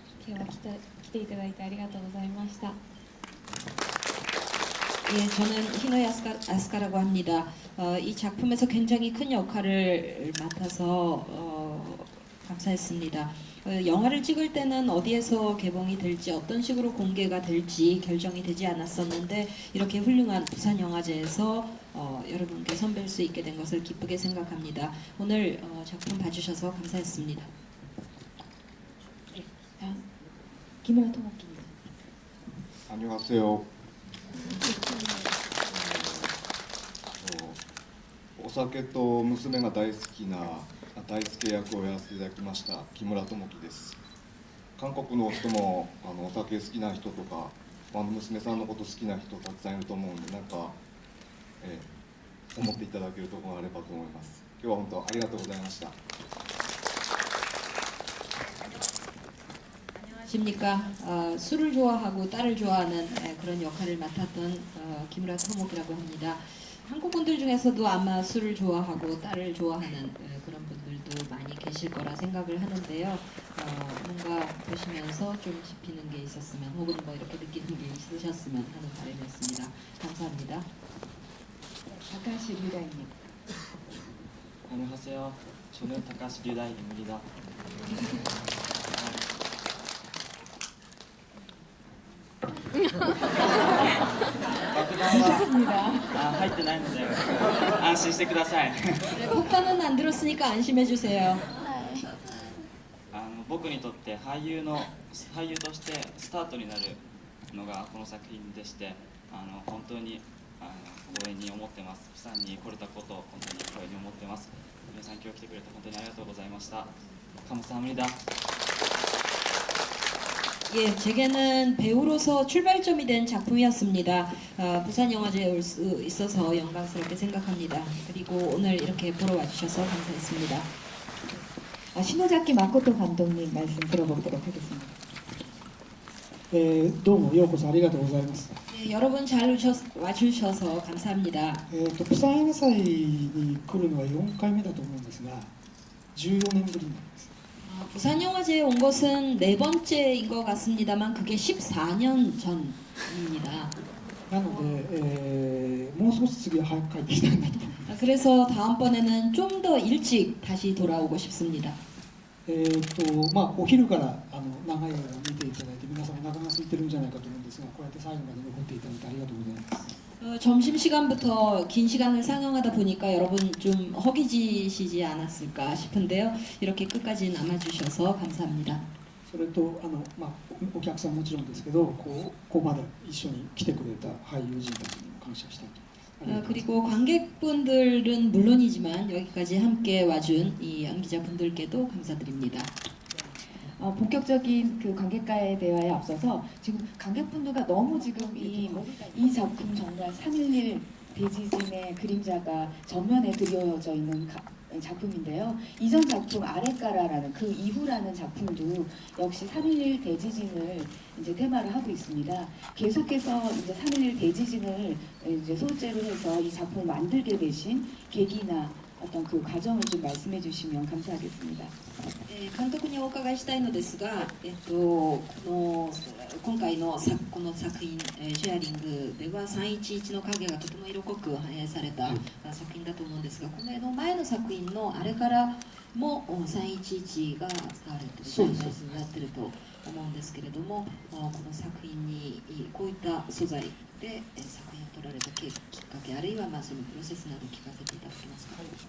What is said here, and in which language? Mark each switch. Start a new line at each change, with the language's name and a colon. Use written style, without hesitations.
Japanese: 今日は来ていただいてありがとうございました。
Korean: 예, 저는 히노야 아스카라고 합니다. 이 작품에서 굉장히 큰 역할을 맡아서 감사했습니다. 영화를 찍을 때는 어디에서 개봉이 될지 어떤 식으로 공개가 될지 결정이 되지 않았었는데 이렇게 훌륭한 부산영화제에서 여러분께 선보일 수 있게 된 것을 기쁘게 생각합니다. 오늘 작품 봐주셔서 감사했습니다. 김우라 토모키. 안녕하세요.
Japanese: お酒と娘が大好きな大輔役をやらせていただきました木村智樹です。韓国の人もお酒好きな人とか娘さんのこと好きな人たくさんいると思うんで、なんか、思っていただけるところがあればと思います。今日は本当ありがとうございました。
Korean: 십니까? 술을 좋아하고 딸을 좋아하는 그런 역할을 맡았던 김우라 토목이라고 합니다. 한국 분들 중에서도 아마 술을 좋아하고 딸을 좋아하는 그런 분들도 많이 계실 거라 생각을 하는데요. 뭔가 보시면서 좀 짚히는 게 있었으면 혹은 뭐 이렇게 느끼는 게 있으셨으면 하는 바람이었습니다. 감사합니다. 다카시 류다이님. 안녕하세요. 저는 다카시 류다이입니다.
Japanese: 爆弾は入ってないので安心してください。
Korean: 네, 폭탄은 안 들었으니까 안심해 주세요.
Japanese: 僕にとって俳優としてスタートになるのがこの作品でして、本当に光栄に思ってます。釜山に来れたことを本当に光栄に思ってます。皆さん今日来てくれて本当にありがとうございました。
Korean: 감사합니다. 예, 제게는 배우로서 출발점이 된 작품이었습니다. 부산영화제에 올 수 있어서 영광스럽게 생각합니다. 그리고 오늘 이렇게 보러 와주셔서 감사했습니다. 신호자키 마코토 감독님 말씀 들어보도록 하겠습니다.
Japanese: どうもようこそありがとうございます。
Korean: 네, 여러분 잘 와주셔서 감사합니다.
Japanese: 釜山映画祭に来るのは4回目だと思うんですが、14年ぶりなんです。
Korean: 부산영화제에 온 것은 네 번째인 것 같습니다만 그게 14년 전입니다.
Japanese: なので、もう少し次は早く帰ってきたいなと。
Korean: 그래서 다음번에는 좀 더 일찍 다시 돌아오고 싶습니다.
Japanese: お昼から長い映画を見ていただいて皆さんお腹が空いてるんじゃないかと思うんですが、こうやって最後まで残っていただいてありがとうございます。
Korean: 점심 시간부터 긴 시간을 상영하다 보니까 여러분 좀 허기지시지 않았을까 싶은데요. 이렇게 끝까지 남아주셔서 감사합니다.
Japanese: それとまあ、お客さんもちろんですけどここまで一緒に来てくれた俳優陣たちにも感謝したいと思います。
Korean: 그리고 관객분들은 물론이지만 여기까지 함께 와준 이 연기자분들께도 감사드립니다. 본격적인 그 관객과의 대화에 앞서서 지금 관객분들과 너무 지금 이 작품 정말 3.11 대지진의 그림자가 전면에 드리워져 있는 작품인데요. 이전 작품 아레까라라는 그 이후라는 작품도 역시 3.11 대지진을 이제 테마로 하고 있습니다. 계속해서 이제 3.11 대지진을 이제 소재로 해서 이 작품을 만들게 되신 계기나 어떤 그 과정을 좀 말씀해 주시면 감사하겠습니다.
Japanese: 監督にお伺いしたいのですが、今回のこの作品、シェアリングでは311の影がとても色濃く反映された作品だと思うんですが、この前の作品のあれからも311が使われている題材になっていると思うんですけれども、この作品にこういった素材で作品を撮られたきっかけ、あるいはそのプロセスなど聞かせていただけますか。